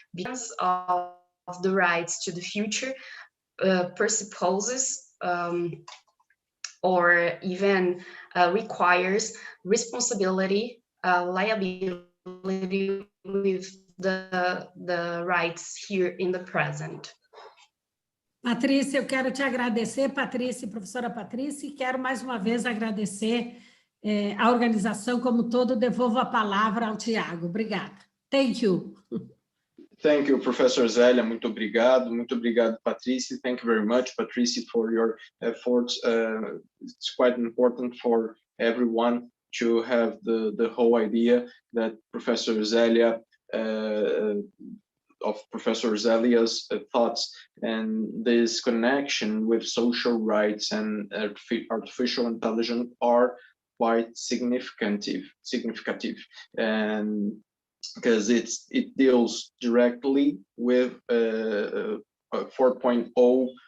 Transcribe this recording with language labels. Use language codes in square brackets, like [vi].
[en] Because of the rights to the future presupposes or even requires responsibility, liability with the rights here in the present. [pt] Patrícia, eu quero te agradecer, Patrícia, professora Patrícia, e quero mais uma vez agradecer a organização como todo. Devolvo a palavra ao Thiago. Obrigada. [en] Thank you. Thank you, Professor Zélia. [pt] Muito obrigado, Patrícia. [en] Thank you very much, Patrícia, for your efforts. It's quite important for everyone to have the whole idea that Professor Zélia, of Professor Zélia's thoughts and this connection with social rights and artificial intelligence are quite significative, and because it deals directly with 4.0